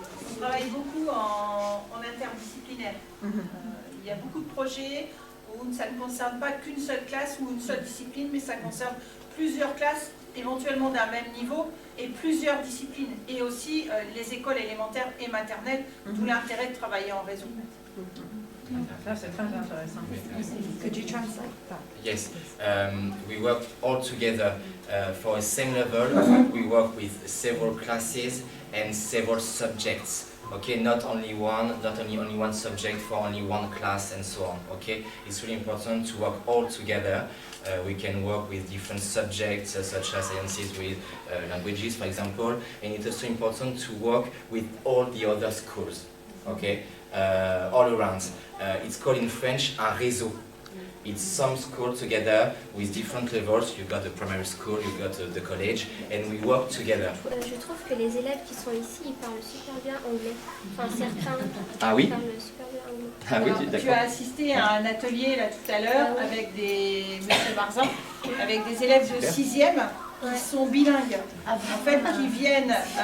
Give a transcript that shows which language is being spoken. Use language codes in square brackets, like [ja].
[fr] On travaille beaucoup en interdisciplinaire. Il y a beaucoup de projets où ça ne concerne pas qu'une seule classe ou une seule discipline, mais ça concerne plusieurs classes, éventuellement d'un même niveau, et plusieurs disciplines, et aussi les écoles élémentaires et maternelles, d'où l'intérêt de travailler en réseau. Ça, c'est très intéressant. [en] Could you translate that? Yes, we work all together for a same level. We work with several classes and several subjects. Okay, not only only one subject for only one class and so on. Okay, it's really important to work all together. We can work with different subjects such as sciences with languages, for example, and it's also important to work with all the other schools. Okay, all around. It's called in French un réseau. It's some schools together with different levels. You've got the primary school, you've got the college, and we work together. [fr] Je trouve que les élèves qui sont ici, ils parlent super bien anglais. Enfin, certains parlent super bien anglais. Ah oui, Alors, tu as assisté à un atelier là tout à l'heure avec Monsieur Marzin, avec des élèves de 6e qui sont bilingues, en fait, qui viennent...